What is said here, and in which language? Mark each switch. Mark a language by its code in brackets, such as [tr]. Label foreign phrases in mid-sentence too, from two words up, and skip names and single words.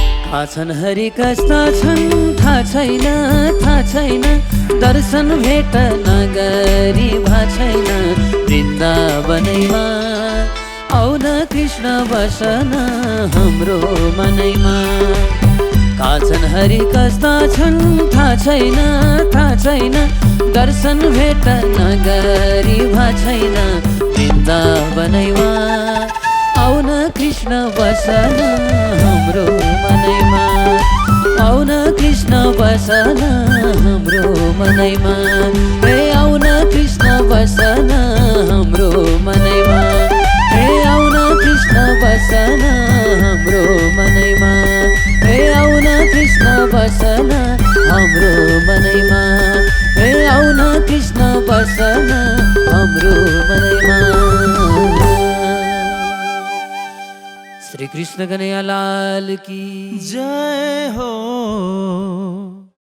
[ne] आछन् हरि कस्ता छन् थाहा छैन दर्शन भेट नगरी भा छैन वृन्दावनैमा आउन कृष्ण बसन हाम्रो मनैमा काछन् हरि कस्ता छन् थाहा छैन दर्शन भेट नगरी भा छैन वृन्दावनैमा आउन कृष्ण बसन हाम्रो मनैमा आउन कृष्ण बसन हाम्रो मनैमा हे आउन कृष्ण बसन हाम्रो मनैमा हे आउन कृष्ण बसन हाम्रो मनैमा हे आउन कृष्ण बसन हाम्रो मनैमा हे आउन कृष्ण बसन हाम्रो मनैमा। [hi] श्री कृष्ण कन्हैया लाल की जय हो।